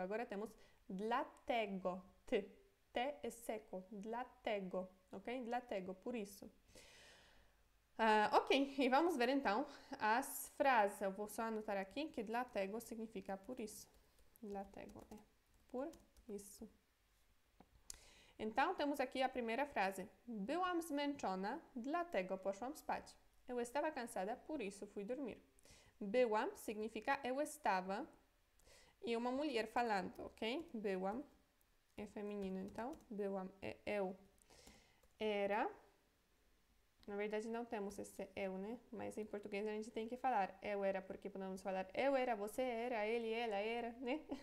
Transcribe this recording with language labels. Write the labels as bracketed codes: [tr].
[pt] Agora temos dlatego, T. T é seco, dlatego, ok? Dlatego, por isso. Ok, e vamos ver então as frases. Eu vou só anotar aqui que dlatego significa por isso. Dlatego é por isso. Então, temos aqui a primeira frase. [pl] Byłam zmęczona, dlatego poszłam spać. [pt] Eu estava cansada, por isso fui dormir. Byłam significa eu estava e uma mulher falando, ok? Byłam é feminino, então. Byłam é eu. Era. Na verdade, não temos esse eu, né? Mas em português a gente tem que falar eu era, porque podemos falar eu era, você era, ele, ela era, né?